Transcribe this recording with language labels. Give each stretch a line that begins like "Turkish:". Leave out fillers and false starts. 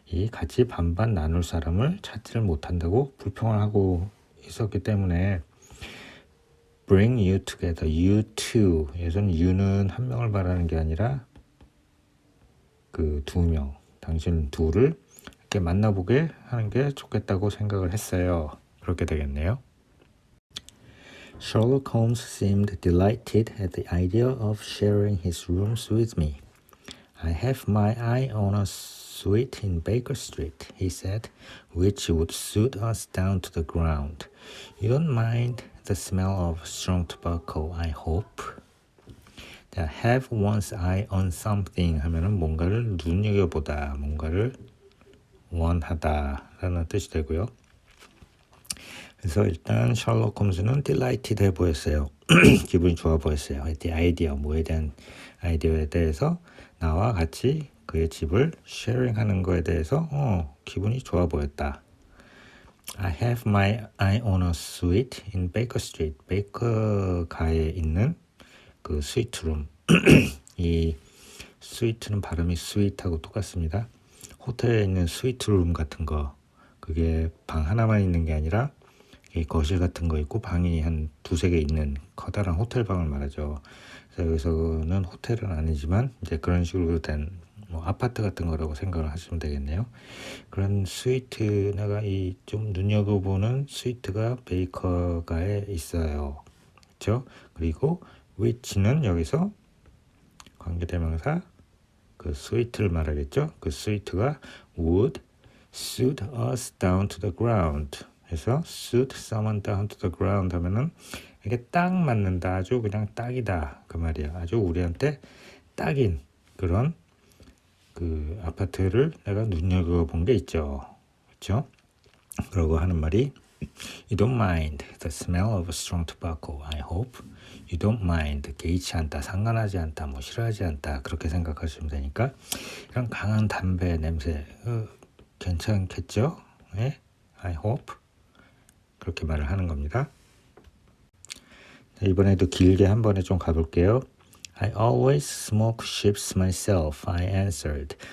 Korean: 같이 반반 나눌 사람을 찾지를 못한다고 불평을 하고 있었기 때문에
English: bring you together, you two.
Korean: 예전 you는 한 명을 말하는 게 아니라 그 2명, 당신 둘을 이렇게 만나보게 하는 게 좋겠다고 생각을 했어요. 그렇게 되겠네요.
English: Sherlock Holmes seemed delighted at the idea of sharing his rooms with me. I have my eye on a suite in Baker Street, he said, which would suit us down to the ground. You don't mind the smell of strong tobacco, I hope. have one's eye on something
Korean: 하면은 뭔가를 눈여겨보다, 뭔가를 원하다라는 뜻이 되고요. 그래서 일단 셜록 홈즈는 delighted 해 보였어요. 기분이 좋아 보였어요. the idea, 뭐에 대한 아이디어에 대해서 나와 같이 그의 집을 sharing하는 거에 대해서 기분이 좋아 보였다.
English: I have my eye on a suite in Baker Street.
Korean: 베이커가에 있는 그 스위트룸. 이 스위트는 발음이 스윗하고 똑같습니다. 호텔에 있는 스위트룸 같은 거, 그게 방 하나만 있는 게 아니라 거실 같은 거 있고 방이 한 2-3개 있는 커다란 호텔 방을 말하죠. 그래서 여기서는 호텔은 아니지만 이제 그런 식으로 된 아파트 같은 거라고 생각을 하시면 되겠네요. 그런 스위트, 내가 좀 눈여겨보는 스위트가 베이커가에 있어요. 그렇죠? 그리고 which는 여기서 관계대명사 그 스위트를 말하겠죠. 그 스위트가
English: would suit us down to the ground.
Korean: 그래서
English: suit someone down to the ground
Korean: 하면은 이게 딱 맞는다, 아주 그냥 딱이다 그 말이야. 아주 우리한테 딱인 그런 그 아파트를 내가 눈여겨본 게 있죠. 그렇죠? 그러고 하는 말이
English: You don't mind the smell of strong tobacco, I hope. You don't mind,
Korean: 개의치 않다, 상관하지 않다, 싫어하지 않다, 그렇게 생각하시면 되니까 이런 강한 담배 냄새 괜찮겠죠?
English: 네? I hope.
Korean: 그렇게 말을 하는 겁니다. 이번에도 길게 한 번에 좀 가볼게요.
English: I always smoke ships myself, I answered.